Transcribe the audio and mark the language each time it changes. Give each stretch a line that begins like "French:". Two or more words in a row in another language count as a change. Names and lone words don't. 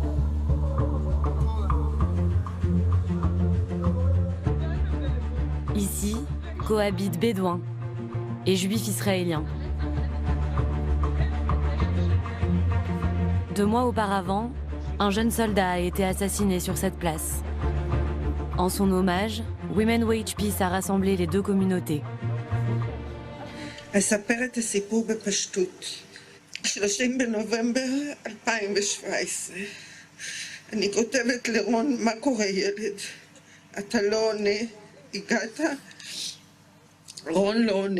French: Ici, cohabitent bédouins et juifs israéliens. 2 mois auparavant, un jeune soldat a été assassiné sur cette place. En son hommage, Women Wage Peace a rassemblé les 2 communautés.
Hebrew: אספר את הסיפור בפשטות. 30 בנובמבר 2017. אני כותבת לרון, מה קורה ילד? אתה לא עונה, הגעת? רון לא עונה.